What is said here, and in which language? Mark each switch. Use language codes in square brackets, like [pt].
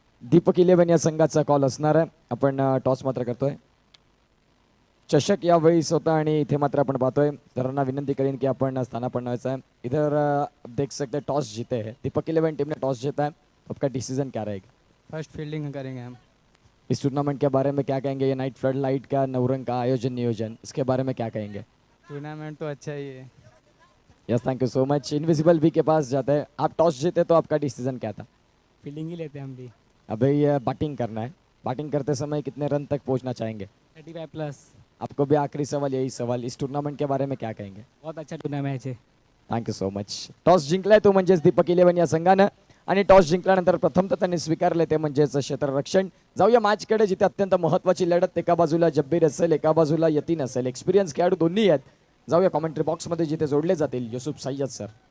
[mr] दीपक 11 या संघाचा कॉल असणार आहे. आपण टॉस मात्र करतोय. चषक यावेळी होता आणि इथे मात्र आपण पाहतोय सरांना विनंती करेन की आपण स्थानापन्न व्हायचं आहे. [hi] इधर देख सकते टॉस जीते हैं. दीपक 11 टीम ने टॉस जीता है. आपका डिसीजन क्या रहेगा? फर्स्ट फील्डिंग करेंगे हम. इस टूर्नामेंट के बारे में क्या कहेंगे? ये नाइट फ्लड लाइट का नवरंग का आयोजन नियोजन इसके बारे में क्या कहेंगे? टूर्नामेंट तो अच्छा ही है. [en] Yes thank you so much. [hi] Invisible B के पास जाते हैं. आप टॉस जीते तो आपका डिसीजन क्या था? फील्डिंग ही लेते हैं हम भी. अभी ये बैटिंग करना है. बैटिंग करते समय कितने रन तक पहुंचना चाहेंगे? 35 प्लस. आपको भी आखिरी सवाल यही सवाल. इस टूर्नामेंट के बारे में क्या कहेंगे? बहुत अच्छा टूर्नामेंट है. [en] Thank you so much. [mr] टॉस जिंकलाय तो म्हणजेच दीपक 11 या संघानं आणि टॉस जिंकल्यानंतर प्रथमतः त्यांनी स्वीकारले ते म्हणजेच क्षेत्ररक्षण. जाऊया मॅचकडे जिथे अत्यंत महत्त्वाची लढत. एका बाजूला जब्बीर असेल एका बाजूला यतीन असेल. एक्सपिरियन्स खेळाडू दोन्ही आहेत. जाऊया कॉमेंट्री बॉक्समध्ये जिथे जोडले जातील. युसुफ सय्यद सर.